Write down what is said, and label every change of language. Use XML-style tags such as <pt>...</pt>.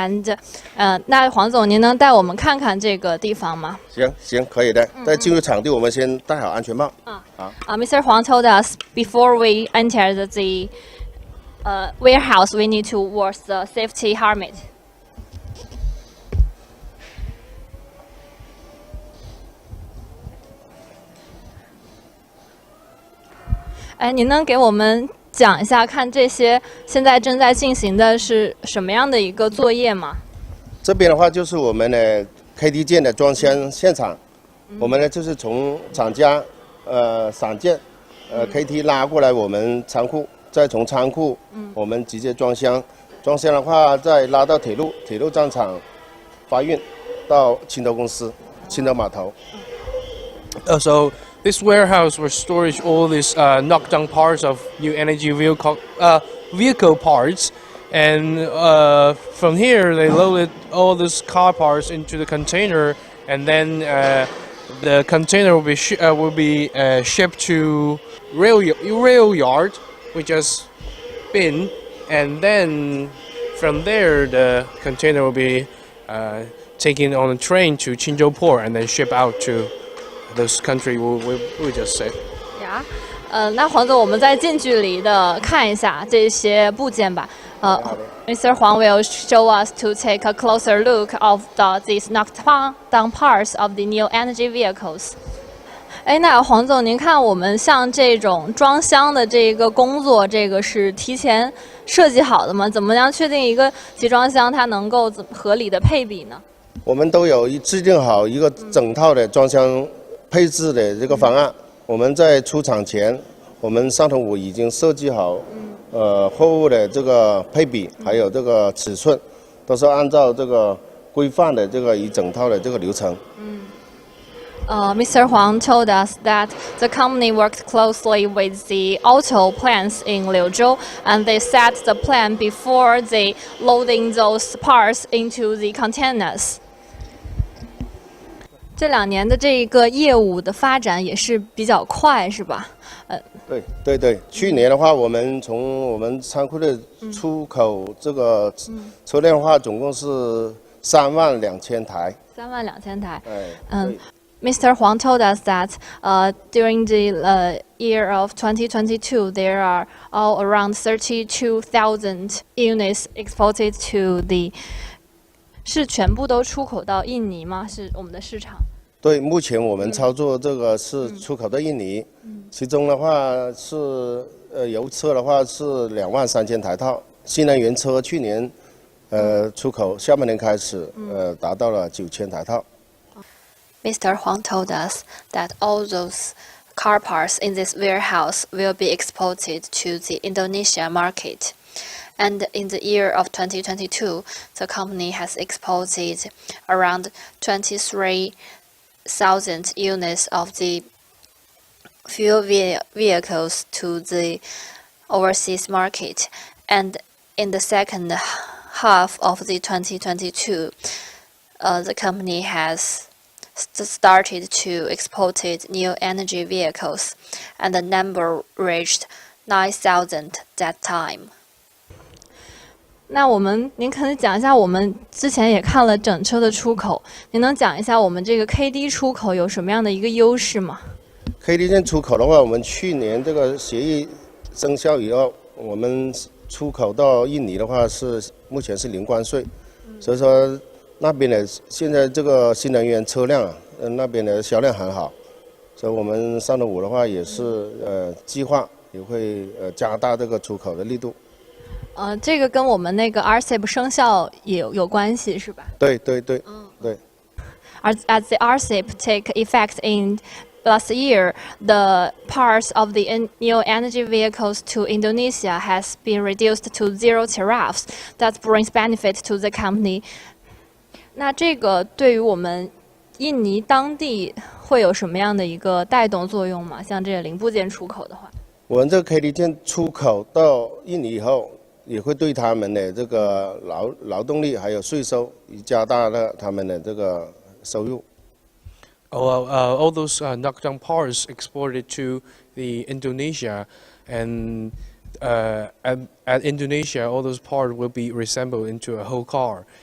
<zh>And 那黄总，您能带我们看看这个地方吗？行，可以的。在进入场地，我们先戴好安全帽。</zh> <en>Mr. Huang told us before we enter the warehouse, we need to wear the safety helmet.</en> <zh>您能给我们讲一下，看这些现在正在进行的是什么样的一个作业吗？这边的话就是我们的 KT 件的装箱现场，我们呢就是从厂家散件KT 拉过来我们仓库。再从仓库，我们直接装箱，装箱的话再拉到铁路站场发运到青岛公司、青岛码头。</zh> <en>So this warehouse will storage all these knockdown parts of new energy vehicle parts, and from here they loaded all these car parts into the container, and then the container will be shipped to rail yard. We just bin, and then from there the container will be taken on a train to Qinzhou port and then shipped out to those country we just said.</en> <zh>呀，那黄总，我们再近距离的看一下这些部件吧。</zh> <en>Mr. Huang will show us to take a closer look of these knocked down parts of the new energy vehicles.</en> <zh>哎，那黄总，您看我们像这种装箱的这个工作，这个是提前设计好的吗？怎么样确定一个集装箱它能够合理的配比呢？我们都有制定好一个整套的装箱配置的这个方案。我们在出厂前，我们上头五已经设计好，货物的这个配比，还有这个尺寸，都是按照这个规范的这个一整套的这个流程。</zh> <en>Mr. Huang told us that the company worked closely with the auto plants in Liuzhou, and they set the plan before they loading those parts into the containers.</en> <zh>这2年的这个业务的发展也是比较快，是吧？对，去年的话，我们从我们仓库的出口这个车辆的话，总共是32000台。 32000台。对。</zh> <en>Mr. Huang told us that during the year of 2022, there are all around 32,000 units exported to the.</en> <zh>是全部都出口到印尼吗？是我们的市场。对，目前我们操作这个是出口到印尼，其中的话是油车的话是23000台套，新能源车去年出口下半年开始达到了9000台套。</zh> <en>Mr. Huang told us that all those car parts in this warehouse will be exported to the Indonesia market. And in the year of 2022, the company has exported around 23,000 units of the fuel vehicles to the overseas market. And in the second half of the 2022, the company has started to export new energy vehicles, and the number reached 9,000 that time.</en> <zh>那您可以讲一下，我们之前也看了整车的出口，您能讲一下我们这个 KD 出口有什么样的一个优势吗？KD 线出口的话，我们去年这个协议生效以后，我们出口到印尼的话目前是零关税，所以说。那边的现在这个新能源车辆那边的销量很好，所以我们上头五的话也是计划也会加大这个出口的力度。这个跟我们那个 RCEP 生效也有关系是吧？对。</zh> <en>As the RCEP take effect in last year, the parts of the new energy vehicles to Indonesia has been reduced to 0 tariffs. That brings benefit to the company.</en> <zh>那这个对于我们印尼当地会有什么样的一个带动作用吗？像这个零部件出口的话，我们这个 KD 件出口到印尼以后，也会对他们的这个劳动力还有税收，加大了他们的这个收入。</zh> <en>All those knockdown parts exported to the Indonesia, and at Indonesia, all those parts will be reassembled into a whole car.</en>